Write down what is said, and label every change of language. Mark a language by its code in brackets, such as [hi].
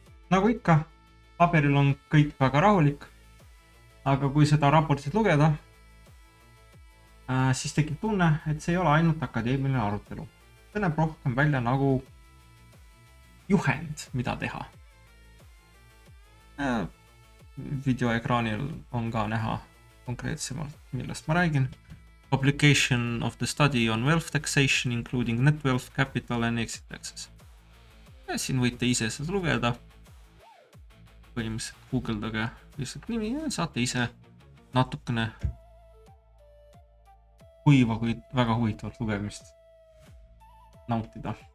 [et] Nagu ikka, paberil on kõik väga rahulik, aga kui seda raportit lugeda, siis tekib tunne, et see ei ole ainult akadeemiline arutelu. See näeb rohkem välja nagu juhend, mida teha. Videoekraanil on ka näha konkreetsemalt, millest ma räägin. [en] Publication of the study on wealth taxation, including net wealth, capital and exit taxes. [et] Ja siin võite ise seda lugeda. Põhimõtteliselt guugeldage lihtsalt nimi ja saate ise natukene kuiva, kuid väga huvitavat lugemist nautida.